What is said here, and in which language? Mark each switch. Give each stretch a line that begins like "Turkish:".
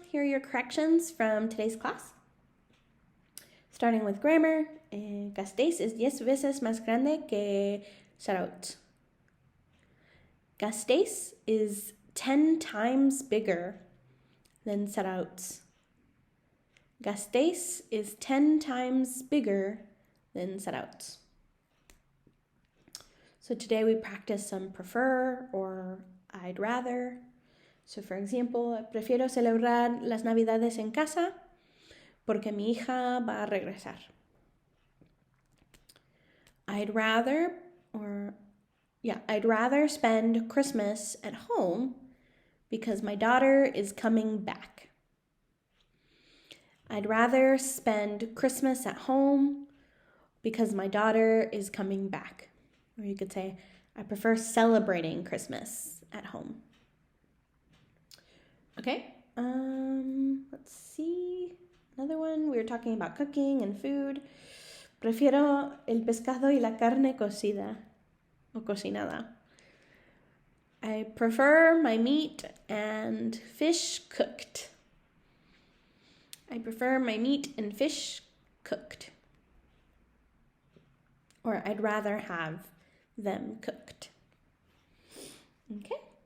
English: Here are your corrections from today's class. Starting with grammar,
Spanish: gastéis es 10 veces más grande que Sarraut.
English: Gastéis is 10 times bigger than Sarraut. Gastéis is 10 times bigger than Sarraut. So today we practice some prefer or I'd rather. So for example,
Spanish: prefiero celebrar las Navidades en casa porque mi hija va a regresar.
English: I'd rather spend Christmas at home because my daughter is coming back. I'd rather spend Christmas at home because my daughter is coming back. Or you could say, I prefer celebrating Christmas at home. Okay, let's see. Another one, we were talking about cooking and food.
Spanish: Prefiero el pescado y la carne cocida o cocinada.
English: I prefer my meat and fish cooked. I prefer my meat and fish cooked. Or I'd rather have them cooked. Okay.